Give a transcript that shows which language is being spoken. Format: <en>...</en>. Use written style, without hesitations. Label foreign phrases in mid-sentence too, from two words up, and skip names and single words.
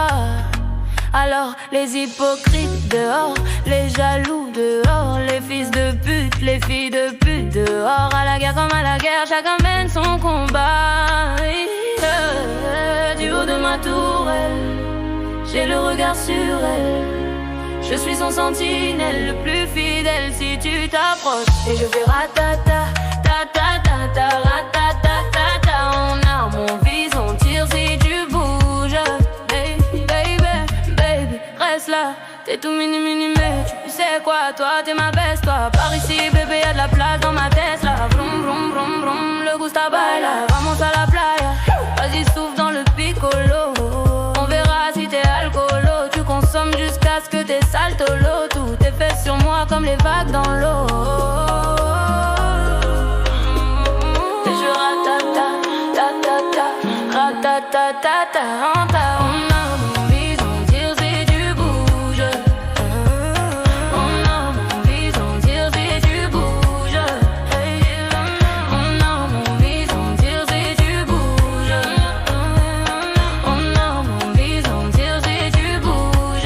<fr>Alors les hypocrites dehors, les jaloux dehors, les fils de pute, les filles de pute dehors. À la guerre comme à la guerre, chacun mène son combat. Du haut de ma tourelle, j'ai le regard sur elle. Je suis son sentinelle, le plus fidèle si tu t'approches. Et je fais ratata, ta ta ta ta, ratata ta ta. On arme, on vise, on tire si tu bouges.</fr> <en>Baby, baby, baby,</en> <fr>reste là. T'es tout mini mini mais tu sais quoi, toi t'es ma best, toi. Par ici bébé y'a de la place dans ma tête là. Vroom vroom vroom vroom,</fr> <es>le gusta baila. Vamos à la playa,</es> <fr>vas-y souffle dans le piccolo. On verra si t'es alcoolo. Tu consommes jusqu'à ce que t'es saltolo. Tout est fait sur moi comme les vagues dans l'eau. Et je ratata, ta ta ta, ratata ta ta ta. On a mon vise, on tire si tu bouges. On a mon vise, on tire si tu bouges. On a mon vise, on tire si tu bouges. On a mon vise, on tire si tu bouges.</fr>